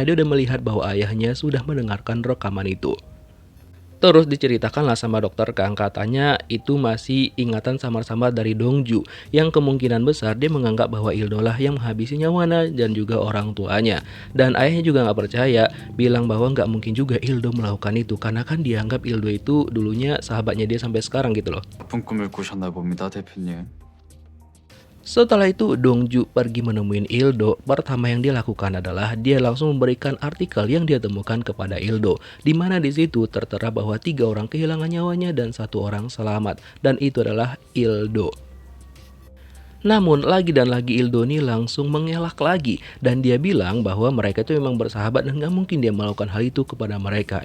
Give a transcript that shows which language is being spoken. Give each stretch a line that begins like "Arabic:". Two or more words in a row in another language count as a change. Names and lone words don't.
Indonesian: Dia udah melihat bahwa ayahnya sudah mendengarkan rekaman itu. Terus diceritakanlah sama dokter Kang, katanya itu masih ingatan samar-samar dari Dongju yang kemungkinan besar dia menganggap bahwa Ildo lah yang menghabisi nyawanya dan juga orang tuanya. Dan ayahnya juga nggak percaya, bilang bahwa nggak mungkin juga Ildo melakukan itu karena kan dianggap Ildo itu dulunya sahabatnya dia sampai sekarang gitu loh.
Korean: 나쁜 꿈을 꾸셨나 봅니다, 대표님.
Indonesian: Setelah itu Dongju pergi menemuin Ildo. Pertama yang dia lakukan adalah dia langsung memberikan artikel yang dia temukan kepada Ildo, di mana di situ tertera bahwa 3 orang kehilangan nyawanya dan 1 orang selamat, dan itu adalah Ildo. Namun lagi dan lagi Ildo ini langsung mengelak lagi dan dia bilang bahwa mereka itu memang bersahabat dan gak mungkin dia melakukan hal itu kepada mereka.